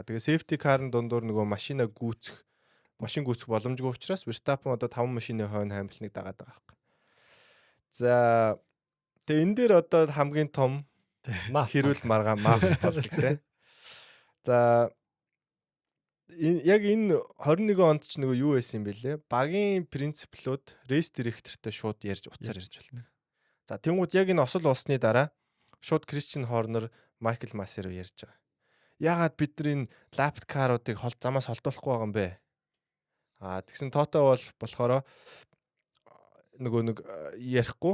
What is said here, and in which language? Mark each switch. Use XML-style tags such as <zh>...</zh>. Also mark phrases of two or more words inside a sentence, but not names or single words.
<mn>Тэгээ</mn> <en>safety car-</en> <mn>ын дундуур нөгөө машин гүйцэх боломжгүй учраас Verstappen одоо 5 машины хойно Hamilton-ыг дагаад байгаа байхгүй. За тэгээ энэ дээр одоо хамгийн том хэрүүл маргаан маф болдог те. За яг энэ 21 онд ч нөгөө юу байсан юм бэлээ? Багийн принциплууд</mn> <en>race director-</en> <mn>тай шууд ярьж уцаар ярьж болдог. За тэнгууд яг энэ осол болсны дараа шууд Christian Horner, Michael Masi руу ярьж байгаа. Яагаад бид нар энэ</mn> <en>lap car-</en> <mn>уудыг замаас холдуулахгүй байгаа юм бэ? Тэгсэн Toto болохоор нөгөө нэг ярихгүй.</mn>